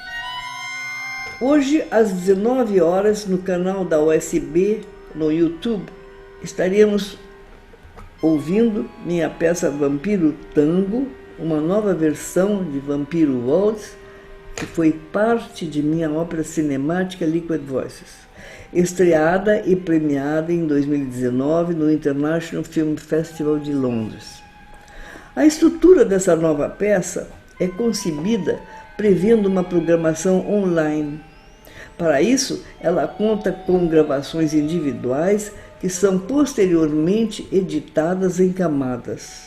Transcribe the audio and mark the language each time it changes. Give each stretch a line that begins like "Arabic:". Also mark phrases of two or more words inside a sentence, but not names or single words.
Portuguese: Hoje, às 19 horas, no canal da USB, no YouTube, estaríamos ouvindo minha peça Vampiro Tango, uma nova versão de Vampiro Waltz, que foi parte de minha ópera cinemática Liquid Voices, estreada e premiada em 2019 no International Film Festival de Londres. A estrutura dessa nova peça é concebida prevendo uma programação online. Para isso, ela conta com gravações individuais que são posteriormente editadas em camadas.